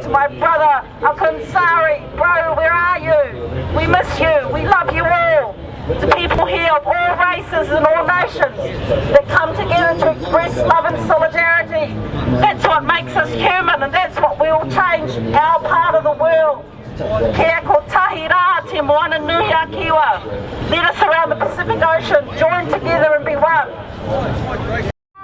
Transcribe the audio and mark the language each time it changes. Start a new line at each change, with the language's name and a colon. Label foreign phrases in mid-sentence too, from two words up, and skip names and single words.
English: To my brother, Uncle Nsari, bro, where are you? We miss you. We love you all. To people here of all races and all nations that come together to express love and solidarity. That's what makes us human, and that's what will change our part of the world.
Māori: Kia ko tahi rā te moana nui a kiwa.
English: Let us around the Pacific Ocean join together and be one.